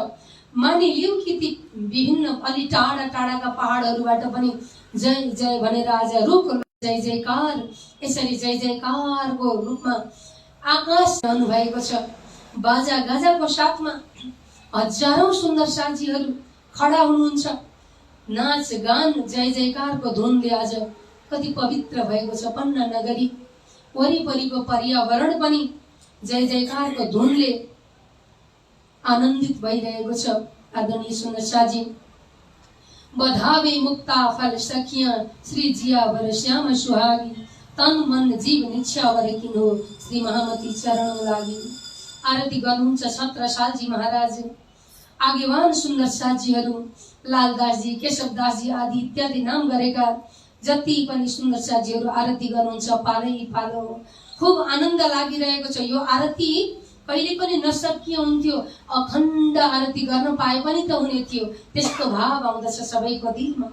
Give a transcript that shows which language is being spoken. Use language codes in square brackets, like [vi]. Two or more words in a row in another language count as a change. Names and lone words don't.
[ne] मानिलियौ कि ती विभिन्न अलि टाढा टाढाका पहाडहरूबाट पनि जय जय भनेर आज रुख जय जयकार, यसरी जय जयकारको रूपमा आकाश रहनु भएको छ। बाजा गाजाको साथमा हजारौं सुन्दर साथीहरू खडा हुनुहुन्छ। नाच गान जय जयकारको धुनले आज कति पवित्र भएको छ पन्ना नगरी। वरिपरिको पर्यावरण पनि जय जयकारको धुनले आनन्दित भइरहेको छ। आदरणीय सुन्दर साजी, [hi] बधावे मुक्ता फल सखिया, श्री जिया वर श्याम सुहागी, तन मन जीव निच्छावर किनो, श्री महामती चरण लागि। [ne] आरती गर्नुहुन्छ छत्रसालजी महाराज, आगेवान सुन्दर साजीहरू, लालदासजी, केशवदासजी आदि इत्यादि नाम गरेका जति पनि सुन्दर साजीहरू आरती गर्नुहुन्छ। पालै पालो खूब आनन्द लागिरहेको छ। यो आरती कहिले पनि नसकिए हुन्थ्यो, अखण्ड आरती गर्न पाए पनि त हुने थियो, त्यस्तो भाव आउँदछ सबैको दिलमा।